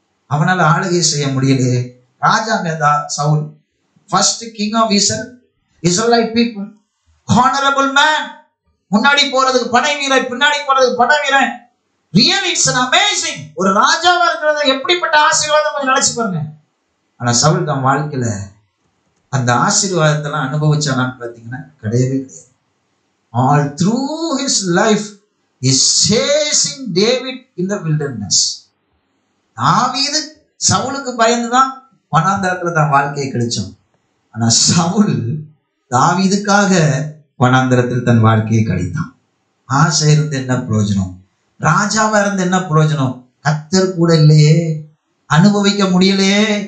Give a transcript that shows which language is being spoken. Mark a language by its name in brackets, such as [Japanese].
[Tamil] அவனால ஆளுகை செய்ய முடியலையே. ராஜாங்க தான் Saul, [English] First king of Israelite people, honourable man. [Tamil] முன்னாடி போறதுக்கு படை வீரன், பின்னாடி போறதுக்கு படை வீரன். [English] Really it's an amazing. [Tamil] ஒரு ராஜாவா இருக்கிறது எப்படிப்பட்ட ஆசீர்வாதம் கொஞ்சம் நினைச்சு பாருங்க. ஆனா சவுல் தன் வாழ்க்கையில அந்த ஆசீர்வாதத்தெல்லாம் அனுபவிச்சானான்னு பாத்தீங்கன்னா கிடையவே கிடையாது. [English] All through his life is chasing David in the wilderness. [Tamil] தாவீது சவுலுக்கு பயந்துதான் வனாந்தரத்துல தன் வாழ்க்கையை கழிச்சான். ஆனா சவுல் தாவீதுக்காக வனாந்தரத்தில் தன் வாழ்க்கையை கழித்தான். ஆசை இருந்து என்ன பிரயோஜனம்? ராஜாவா இருந்து என்ன பிரயோஜனம்? கர்த்தர் கூட இல்லையே, அனுபவிக்க முடியலையே.